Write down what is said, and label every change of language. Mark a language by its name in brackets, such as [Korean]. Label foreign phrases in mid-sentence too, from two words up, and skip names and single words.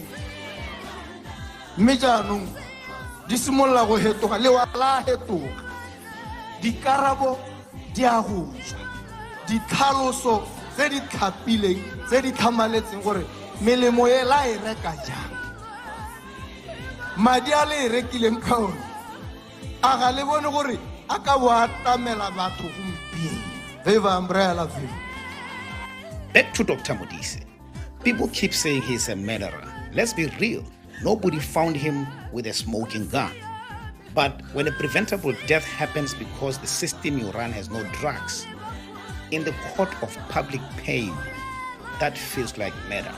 [Tswana] mme jaanong di simolla go hetoga le wa la hetoga dikarabo di a go tswa ditlhaloso tse di tlhapileng tse di tlhamaletseng gore melemo e la e reka jang madi a le e rekileng ka one a ga le bone gore a ka bo atamela batho gompieno viva umbrella viva. [English] Back to Dr. Modise. People keep saying he's a murderer. Let's be real. Nobody found him with a smoking gun. But when a preventable death happens because the system you run has no drugs, in the court of public pain, that feels like murder.